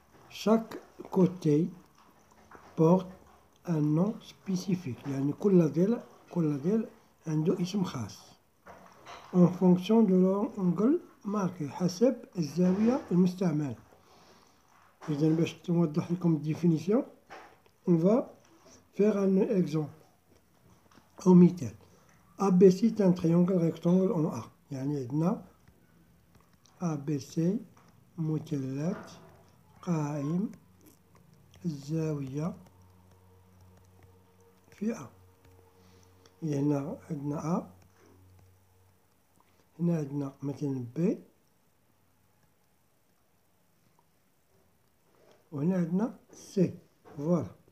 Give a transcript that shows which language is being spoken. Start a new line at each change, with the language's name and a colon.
French: Chaque côté porte un nom spécifique.
Arabic: يعني كل ضلع عنده اسم خاص.
French: En fonction de l'angle marqué
Arabic: حسب الزاوية المستعملة. إذا باش نوضح لكم الديفينيسيون
French: on va faire un exemple
Arabic: أو مثال.
French: ABC est un triangle rectangle en A.
Arabic: يعني عندنا ABC مثلث قائم الزاوية في A. هنا عندنا A، هنا عندنا مثلا B، وهنا عندنا C. فوالا.